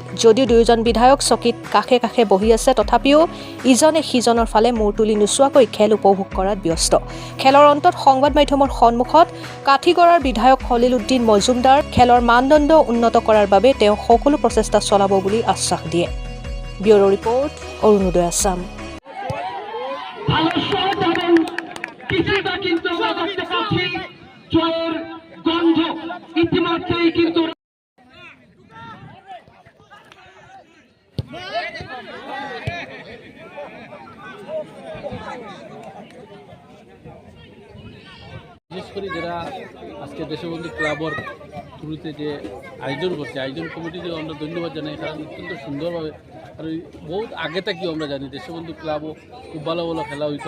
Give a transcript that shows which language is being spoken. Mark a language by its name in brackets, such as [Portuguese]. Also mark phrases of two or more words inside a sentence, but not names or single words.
[Assamese] যদিও দুয়োজন বিধায়ক চকীত কাষে কাষে বহি আছে, তথাপিও ইজনে সিজনৰ ফালে মূৰ তুলি নোচোৱাকৈ খেল উপভোগ কৰাত ব্যস্ত। খেলৰ অন্তত সংবাদ মাধ্যমৰ সন্মুখত কাঠিগড়াৰ বিধায়ক খলিল উদ্দিন মজুমদাৰ খেলৰ মানদণ্ড উন্নত কৰাৰ বাবে তেওঁ সকলো প্ৰচেষ্টা চলাব বুলি আশ্বাস দিয়ে। ব্যুৰো ৰিপৰ্ট, অৰুণোদয় আছাম। [Bangla] কিছুটা কিন্তু আমরা দেখতে পাচ্ছি জয়ের গন্ধ ইতিমধ্যেই কিন্তু বিশেষ করে যারা আজকে দেশবন্ধু ক্লাবর শুরুতে যে আয়োজন করছে, আয়োজন কমিটিকেও আমরা ধন্যবাদ জানাই, কারণ অত্যন্ত সুন্দরভাবে আর বহুত আগে থেকেও আমরা জানি দেশবন্ধু ক্লাবও খুব ভালো ভালো খেলা হইতো।